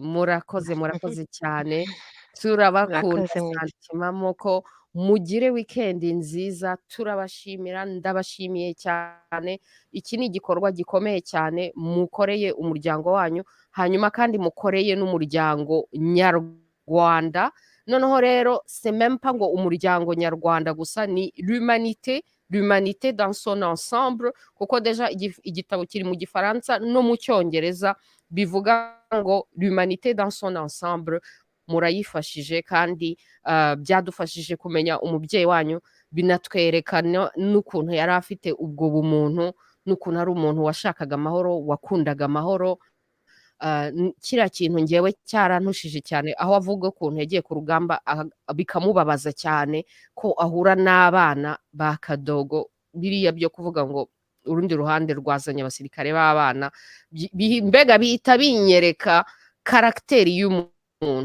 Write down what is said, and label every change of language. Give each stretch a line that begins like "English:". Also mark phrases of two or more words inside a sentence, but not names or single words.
Kinyarwanda: Murakoze cyane, turabakunda santimamo ko mugire weekend nziza, turabashimira, ndabashimiye cyane. Iki ni igikorwa gikomeye cyane mukoreye umuryango wanyu, hanyuma kandi mukoreye n'umuryango nyarwanda. Noneho rero
French: c'est même pas
Kinyarwanda: ngo umuryango nyarwanda gusa, ni
French: l'humanité dans son ensemble,
Kinyarwanda: kuko deja igitabo kiri mu gifaransa no mu cyongereza bivuga ngo
French: l'humanité dans son ensemble.
Kinyarwanda: Murayifashije kandi byadufashije kumenya umubyeyi wanyu, binatwerekana n'ukuntu yari afite ubwo bumuntu, n'ukuntu ari umuntu washakaga amahoro, wakundaga amahoro. Kiriya kintu ngewe cyarantushije cyane, aho avuga ukuntu yagiye ku rugamba bikamubabaza cyane ko ahura n'abana ba kadogo, biriya byo kuvuga ngo urundi ruhande rwazanye abasirikare b'abana mbega bihita binyereka karakteri y'umuntu.